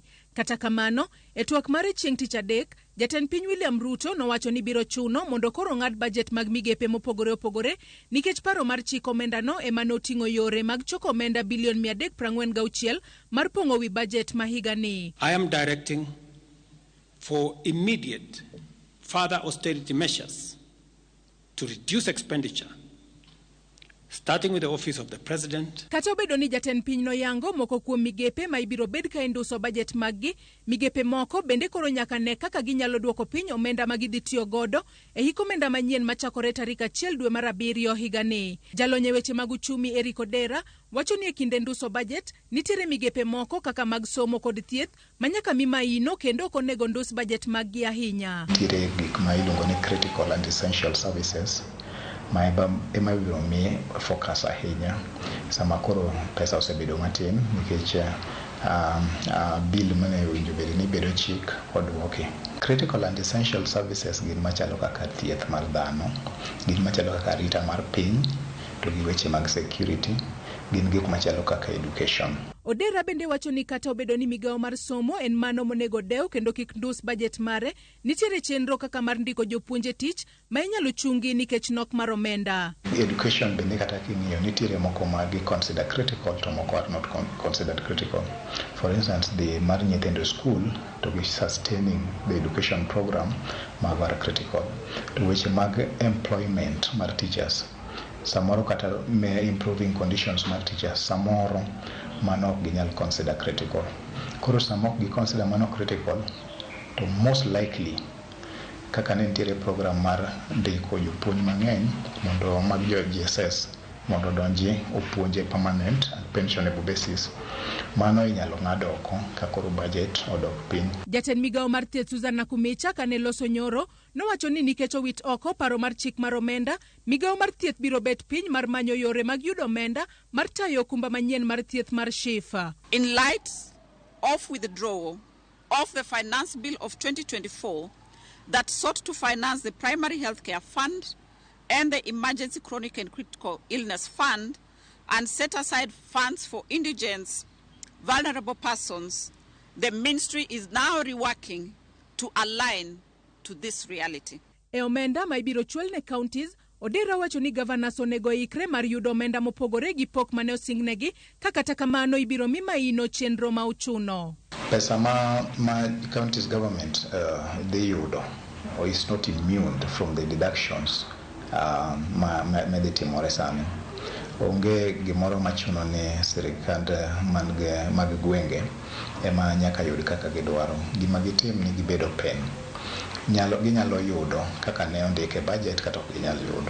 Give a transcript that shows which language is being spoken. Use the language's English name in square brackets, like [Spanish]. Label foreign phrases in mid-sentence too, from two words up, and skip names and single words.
[Luo (Kenya and Tanzania)] Kata kamano, e twak mare chieng' tich adek, jatend piny William Ruto nowacho ni biro chuno mondo koro ng'ad budget mag migepe mopogore opogore nikech paro mar chik omenda no ema noting'o yore mag choko omenda bilion 346 mar pong'o wi budget ma higani. [English] I am directing for immediate further austerity measures to reduce expenditure, starting with the office of the president. [Luo (Kenya and Tanzania)] Kata obedo ni jatend piny no yango moko kuom migepe ma ibiro bed ka enduso budget maggi, migepe moko bende koro nyaka ne kaka ginyalo duoko piny omenda ma gidhi tiyo godo e hik omenda manyien machakore tarik 1 dwe mar 7 higani. Jalony weche mag uchumi Eric Odera wacho ni e kinde nduso budget nitiere migepe moko kaka mag somo kod thieth manyaka mi maino kendo ok onego ndus budget maggi ahinya. Nitiere gik ma iluongo ni [English] critical and essential services [Luo (Kenya and Tanzania)] ema biro mi focus ahinya sama koro pesa osebedo matin nikech bill mane winjo bed ni bedo chik odwoki. [English] Critical and essential services [Luo (Kenya and Tanzania)] gin machalo kaka thieth mar dhano, gin machalo kaka rita mar piny, to gi weche mag security, gin gik machalo kaka education. Odera bende wacho ni kata obedo ni migawo mar somo en mano monego dew kendo kik ndus budget mare, nitiere chenro kaka mar ndiko jopuonje tich ma inyalo chungi nikech nok mar omenda. Education bende kata king'iyo nitiere moko ma gi [English] consider critical [Luo (Kenya and Tanzania)] to moko [English] are not considered critical. For instance, the [Luo (Kenya and Tanzania)] mar nyithindo [English] school to be sustaining the education program mago are critical. [Luo (Kenya and Tanzania)] To weche mag employment mar teachers, samoro kata [English] improving conditions [Luo (Kenya and Tanzania)] mar teachers, samoro mano ok ginyal consider critical. Koro samok gi consider mano critical, to [English] most likely [Luo (Kenya and Tanzania)] kaka ne nitiere program mar ndiko jopuonj mang'eny mondo mag jo GSS mondo donji opuonje [English] permanent and pensionable basis, [Luo (Kenya and Tanzania)] mano inyalo ng'ad oko ka koro budget odok piny. Jatend migawo mar thieth Susan Nakumicha kane loso nyoro nowacho ni nikech owit oko paro mar chik mar omenda, migawo mar thieth biro bet piny mar manyo yore mag yudo omenda mar tayo okumba manyien mar thieth mar SHIFA. [English] In light of withdrawal of the finance bill of 2024 that sought to finance the primary healthcare fund and the emergency chronic and critical illness fund and set aside funds for indigents, vulnerable persons, the ministry is now reworking to align to this reality. [Luo (Kenya and Tanzania)] E omenda ma ibiro chwal ne counties, Odera wacho ni governors onego ikre mar yudo omenda mopogore gi pok mane osingnegi, kata kamano ibiro mi maino chenro ma uchuno. Pesa ma [English] counties government they yudo or is not immune from the deductions [Luo (Kenya and Tanzania)] medhi timore sani. Onge gimoro machuno ni sirikand mag gwenge ema nyaka yud kaka gidwaro. Gima gitim ni gibedo pen. Ginyalo yudo kaka ne ondike budget kata ok ginyalo yudo.